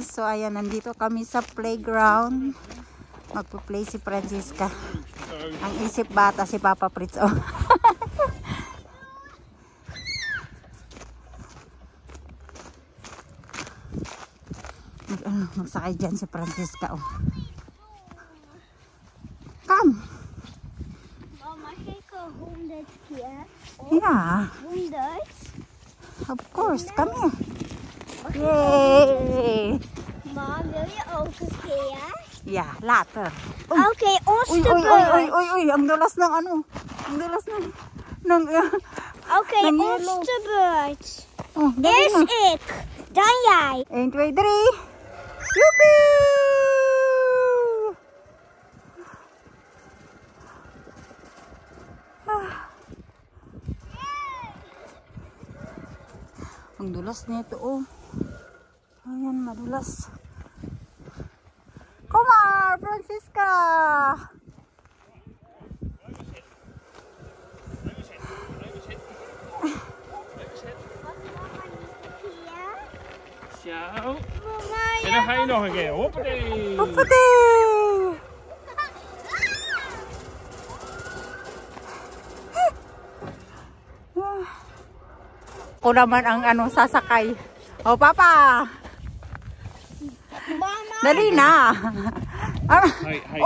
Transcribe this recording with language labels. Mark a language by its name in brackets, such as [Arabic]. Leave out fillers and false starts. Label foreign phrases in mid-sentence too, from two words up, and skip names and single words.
[Filipino] So ayan, nandito kami sa playground. Magpo-play si Francisca. Ang isip bata si Papa Fritz. Oh. Magsakay dyan si Francisca. Oh. [English] Come! Mama, can go home that's here? Yeah. Home that's? Of course, come here. Yay! Mom, will you also here? Yeah, later. Okay, [Filipino] Uy, [English] oyster [Filipino] uy, uy, [English] bird. [Filipino] uy, uy, uy, ang dulas ng ano. Ang dulas ng [English] Okay, [Filipino] ng [English] oyster birds. [Filipino] Oh, dali Is na. [Dutch] ik. Dan jij. [English] 1, 2, 3. Yuppie! [Filipino] Ang dulas nito, oh. Ayan, madulas. [English] Come on, Francisca! [Dutch] Zo. Mama, En dan ga je nog een keer. Hoppatee. Hoppatee! [Filipino] Ako naman ang ano, sasakay. Oh, Papa! Mama. Dali na! Ah, [English] Hi, hi.